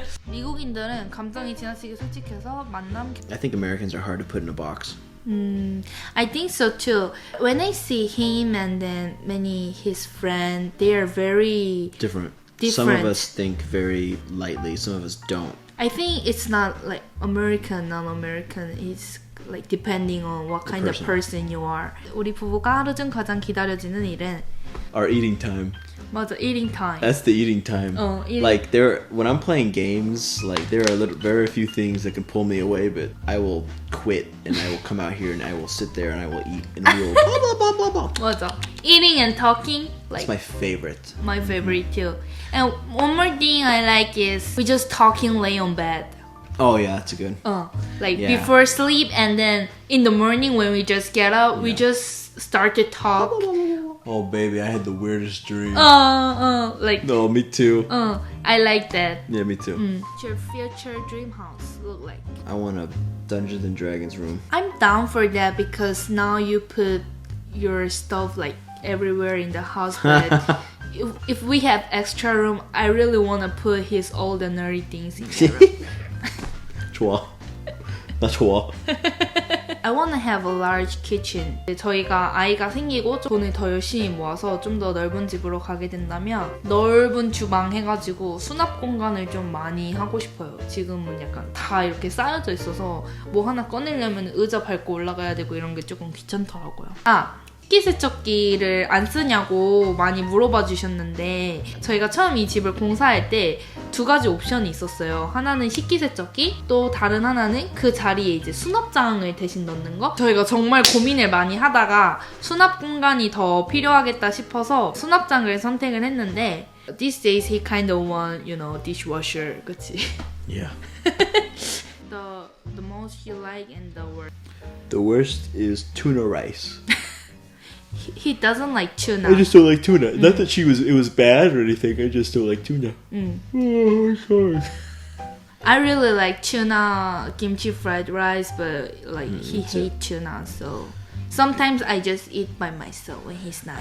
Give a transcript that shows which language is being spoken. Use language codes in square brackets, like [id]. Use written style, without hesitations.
[ko] 미국인들은 감정이 지나치게 솔직해서 만남. [en] I think Americans are hard to put in a box. I think so too. When I see him and then many his friends, they are very Different. Some of us think very lightly. Some of us don't. I think it's not like American, non-American. It's like depending on what kind of person you are. [ko] 우리 부부가 하루 중 가장 기다려지는 일은 [en] Our eating time. [ko] 맞아, [en] eating time. That's the eating time. Eating. Like when I'm playing games, like there are very few things that can pull me away, but I will quit and I will come out here and I will sit there and I will eat and we will blah blah blah blah blah. [ko] 맞아. [en] Eating and talking, like It's my favorite. my favorite too. And one more thing I like is we just talking lay on bed. Oh yeah, that's a good. Like Yeah. before sleep and then in the morning when we just get up, we just start to talk. Oh baby, I had the weirdest dream. Like No, me too. I like that. Yeah, me too. What's your future dream house look like? I want a Dungeons and Dragons room. I'm down for that because now you put your stuff like everywhere in the house. But if we have extra room, I really want to put his all the nerdy things in there. [ko] 좋아. 나 좋아. [en] I want to have a large kitchen. [ko] 저희가 아이가 생기고 돈을 더 열심히 모아서 좀 더 넓은 집으로 가게 된다면 넓은 주방 해가지고 수납 공간을 좀 많이 하고 싶어요. 지금은 약간 다 이렇게 쌓여져 있어서 뭐 하나 꺼내려면 의자 밟고 올라가야 되고 이런 게 조금 귀찮더라고요. 식기세척기를 안 쓰냐고 많이 물어봐 주셨는데 저희가 처음 이 집을 공사할 때 두 가지 옵션이 있었어요. 하나는 식기세척기, 또 다른 하나는 그 자리에 이제 수납장을 대신 넣는 거. 저희가 정말 고민을 많이 하다가 수납 공간이 더 필요하겠다 싶어서 수납장을 선택을 했는데 [en] these days he kind of want, dishwasher. [ko] 그치? [en] Yeah. The most you like and the worst. The worst is tuna rice. He doesn't like tuna. I just don't like tuna. Not that it was bad or anything. I just don't like tuna. Oh, sorry. I really like tuna kimchi fried rice, but like he hates tuna, so sometimes I just eat by myself when he's not.